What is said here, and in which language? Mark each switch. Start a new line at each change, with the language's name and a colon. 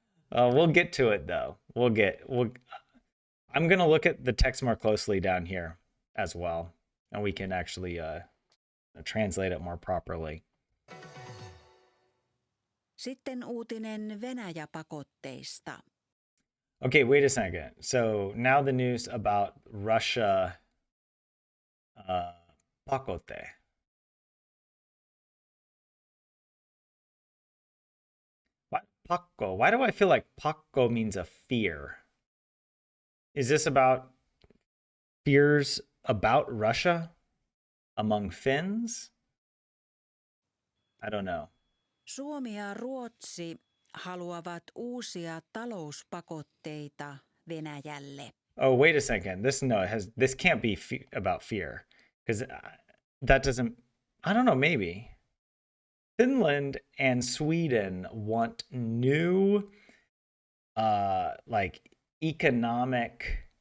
English: We'll get to it though. I'm gonna look at the text more closely down here. as well, and we can actually translate it more properly.
Finnish: Sitten uutinen Venäjä-pakotteista.
English: Okay, wait a second. So now the news about Russia pakote. What pakko? Why do I feel like pakko means a fear? Is this about fears about Russia among Finns? I don't know.
Finnish: Suomi ja Ruotsi haluavat uusia talouspakotteita Venäjälle.
English: Oh, wait a second. This can't be about fear, because that doesn't. I don't know. Maybe Finland and Sweden want new, like economic.